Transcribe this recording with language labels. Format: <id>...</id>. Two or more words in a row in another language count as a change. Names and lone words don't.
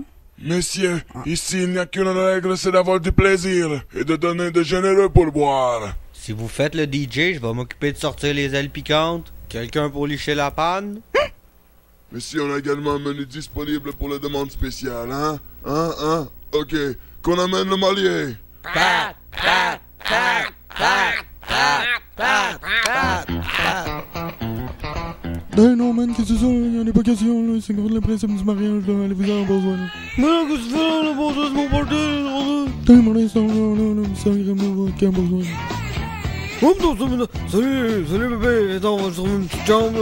<fr>Messieurs, ici il n'y a qu'une règle, c'est d'avoir du plaisir et de donner de généreux pourboires. Si vous faites le DJ, je vais m'occuper de sortir les ailes piquantes. Quelqu'un pour licher la panne? Messieurs, on a également un menu disponible pour les demandes spéciales, hein? Ok, qu'on amène le malier. Pat, pat, pat, pat, pat, pat, pat. Hey non man, qu'est-ce que c'est ça? Y'en a pas question là, c'est contre le principe du mariage là, allez-vous en besoin là. Mais qu'est-ce que tu fais là, bon, c'est mon party, T'es mon instant là, sacrément vodka besoin. Salut bébé, attends, on va se trouver une petite chambre.</fr>